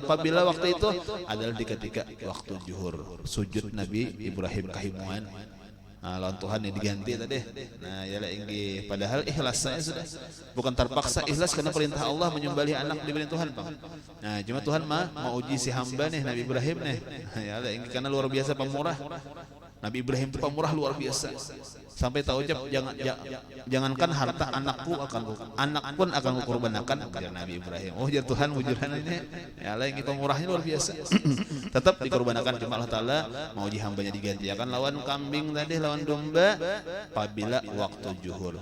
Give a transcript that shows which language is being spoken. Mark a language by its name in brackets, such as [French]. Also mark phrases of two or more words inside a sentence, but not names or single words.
[Banjar] Apabila waktu itu adalah di ketika waktu zuhur, sujud Nabi Ibrahim kahimuan. Nah, lawan Tuhan yang diganti tadi. Nah, yalah inggih padahal ikhlas saya sudah. Bukan terpaksa ikhlas karena perintah Allah menyembelih anak diberi Tuhan, Bang. Nah, cuma Tuhan mau uji si hamba nih Nabi Ibrahim nih. Yalah inggih karena luar biasa pemurah. Nabi Ibrahim itu pemurah luar biasa. Sampai tahu ucap jangankan harta anak pun akan kukorbankan ujar Nabi Ibrahim. Oh jar Tuhan wujudan ini. [Arabic] Ya Allah [Banjar] ini pemurahnya luar biasa. Tetap dikorbankan cuma Allah Taala mau uji hambanya digantikan lawan kambing tadi lawan domba apabila waktu zuhur.